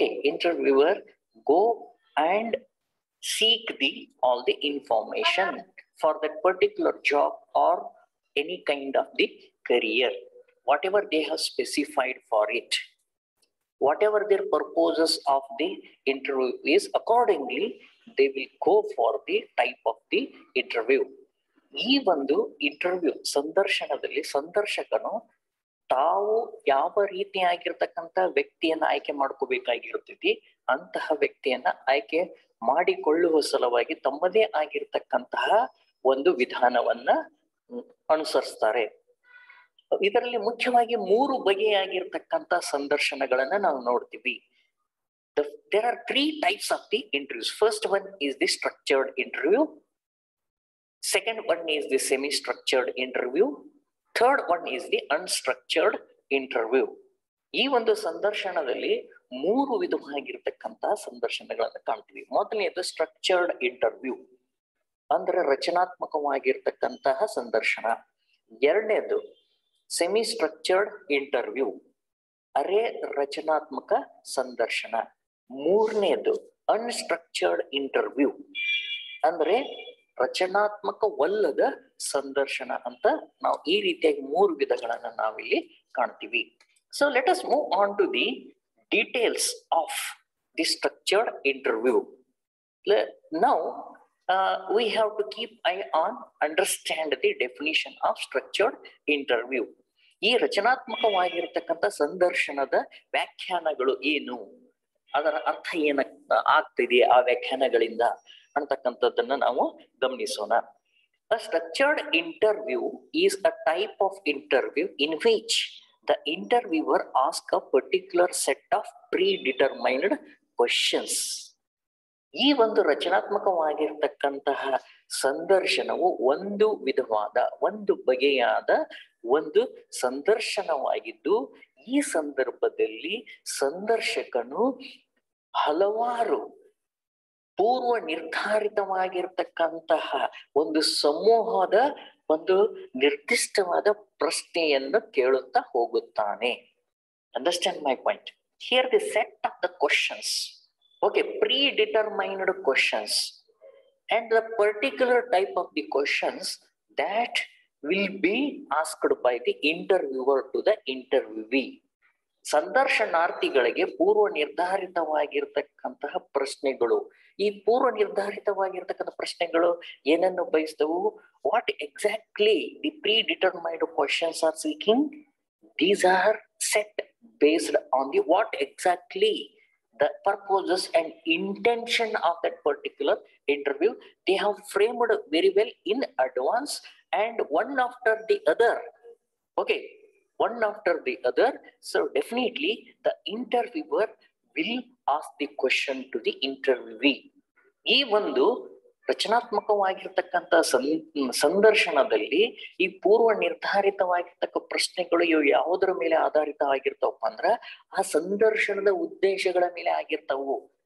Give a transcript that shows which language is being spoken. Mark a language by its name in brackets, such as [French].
[English] interviewer go and seek all the information for that particular job or any kind of the career, whatever they have specified for it, whatever their purposes of the interview is, accordingly they will go for the type of the interview. [Kannada] ಈ ಒಂದು interview ಸಂದರ್ಶನದಲ್ಲಿ ಸಂದರ್ಶಕನು ತಾವು ಯಾವ ರೀತಿಯಾಗಿರ್ತಕ್ಕಂಥ ವ್ಯಕ್ತಿಯನ್ನ ಆಯ್ಕೆ ಮಾಡ್ಕೋಬೇಕಾಗಿರುತ್ತದೆ, ಅಂತಹ ವ್ಯಕ್ತಿಯನ್ನ ಆಯ್ಕೆ ಮಾಡಿಕೊಳ್ಳುವ ಸಲುವಾಗಿ ತಮ್ಮದೇ ಆಗಿರ್ತಕ್ಕಂತಹ ಒಂದು ವಿಧಾನವನ್ನ ಅನುಸರಿಸ್ತಾರೆ. ಇದರಲ್ಲಿ ಮುಖ್ಯವಾಗಿ 3 ಬಗೆಯಾಗಿರ್ತಕ್ಕಂಥ ಸಂದರ್ಶನಗಳನ್ನ ನಾವು ನೋಡ್ತೀವಿ. [English] There are 3 types of the interviews. First one is the structured interview. Second one is the semi-structured interview. Third one is the unstructured interview. [Kannada] ಈ ಒಂದು ಸಂದರ್ಶನದಲ್ಲಿ 3 ವಿಧವಾಗಿರ್ತಕ್ಕಂತಹ ಸಂದರ್ಶನಗಳನ್ನು ಕಾಣ್ತೀವಿ. ಮೊದಲನೇದು ಸ್ಟ್ರಕ್ಚರ್ಡ್ ಇಂಟರ್ವ್ಯೂ ಅಂದ್ರೆ ರಚನಾತ್ಮಕವಾಗಿರ್ತಕ್ಕಂತಹ ಸಂದರ್ಶನ. ಎರಡನೇದು ಸೆಮಿ ಸ್ಟ್ರಕ್ಚರ್ಡ್ ಇಂಟರ್ವ್ಯೂ, ಅರೆ ರಚನಾತ್ಮಕ ಸಂದರ್ಶನ. ಮೂರನೇದು ಅನ್ಸ್ಟ್ರಕ್ಚರ್ಡ್ ಇಂಟರ್ವ್ಯೂ ಅಂದ್ರೆ ರಚನಾತ್ಮಕವಲ್ಲದ ಸಂದರ್ಶನ ಅಂತ ನಾವು ಈ ರೀತಿಯಾಗಿ 3 ವಿಧಗಳನ್ನ ನಾವಿಲ್ಲಿ ಕಾಣ್ತೀವಿ. [English] So let us move on to the details of the structured interview. Now we have to keep eye on understand the definition of structured interview. [Kannada] ಈ ರಚನಾತ್ಮಕವಾಗಿರ್ತಕ್ಕಂಥ ಸಂದರ್ಶನದ ವ್ಯಾಖ್ಯಾನಗಳು ಏನು, ಅದರ ಅರ್ಥ ಏನ ಆಗ್ತಿದೆ ಆ ವ್ಯಾಖ್ಯಾನಗಳಿಂದ ಅಂತಕ್ಕಂಥದ್ದನ್ನ ನಾವು ಗಮನಿಸೋಣ. [English] A structured interview is a type of interview in which the interviewer asks a particular set of predetermined questions. [Kannada] ಈ ಒಂದು ರಚನಾತ್ಮಕವಾಗಿರ್ತಕ್ಕಂತಹ ಸಂದರ್ಶನವು ಒಂದು ಬಗೆಯಾದ ಒಂದು ಸಂದರ್ಶನವಾಗಿದ್ದು, ಈ ಸಂದರ್ಭದಲ್ಲಿ ಸಂದರ್ಶಕನು ಹಲವಾರು ಪೂರ್ವ ನಿರ್ಧಾರಿತವಾಗಿರ್ತಕ್ಕಂತಹ ಒಂದು ಸಮೂಹದ ಒಂದು ನಿರ್ದಿಷ್ಟವಾದ ಪ್ರಶ್ನೆಯನ್ನು ಕೇಳುತ್ತಾ ಹೋಗುತ್ತಾನೆ. [English] Understand my point? Here the set of the questions, okay, predetermined questions and the particular type of the questions that will be asked by the interviewer to the interviewee. [Kannada] ಸಂದರ್ಶನಾರ್ಥಿಗಳಿಗೆ ಪೂರ್ವ ನಿರ್ಧಾರಿತವಾಗಿರ್ತಕ್ಕಂತಹ ಪ್ರಶ್ನೆಗಳು. ಈ ಪೂರ್ವ ನಿರ್ಧಾರಿತವಾಗಿರ್ತಕ್ಕಂಥ ಪ್ರಶ್ನೆಗಳು ಏನನ್ನು ಬಯಸ್ತವು? [English] What exactly the predetermined questions are seeking? These are set based on the what exactly the purposes and intention of that particular interview. They have framed very well in advance, and one after the other, okay, one after the other. So definitely the interviewer will ask the question to the interviewee. [Kannada] ಈ ಒಂದು ರಚನಾತ್ಮಕವಾಗಿರ್ತಕ್ಕಂಥ ಸಂದರ್ಶನದಲ್ಲಿ ಈ ಪೂರ್ವ ನಿರ್ಧಾರಿತವಾಗಿರ್ತಕ್ಕ ಪ್ರಶ್ನೆಗಳು ಇವು ಯಾವುದರ ಮೇಲೆ ಆಧಾರಿತವಾಗಿರ್ತಾವಪ್ಪ ಅಂದ್ರ ಆ ಸಂದರ್ಶನದ ಉದ್ದೇಶಗಳ ಮೇಲೆ ಆಗಿರ್ತಾವು.